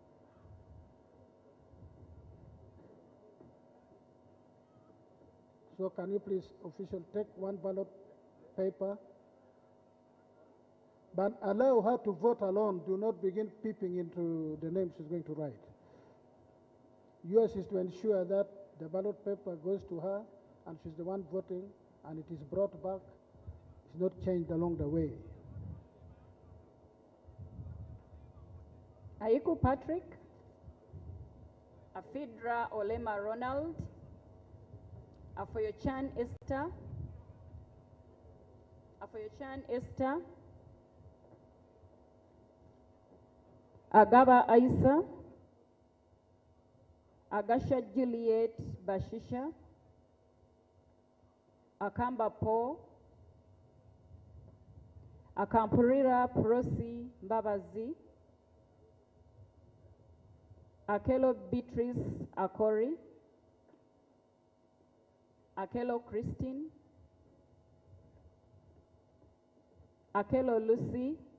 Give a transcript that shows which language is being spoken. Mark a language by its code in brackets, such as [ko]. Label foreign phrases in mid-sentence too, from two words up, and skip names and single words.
[en] So can you please, official, take one ballot paper, but allow her to vote alone. Do not begin peeping into the name she's going to write. Yours is to ensure that the ballot paper goes to her and she's the one voting, and it is brought back. It's not changed along the way. Aiku Patrick. Afidra Olema Ronald. Afoyochan Esther. Afoyochan Esther. Agaba Aisa. Agasha Juliet Bashisha. Akamba Paul. Akampurira Prosi Mbabazi. Akelo Beatrice Akori. Akelo Christine. Akelo Lucy.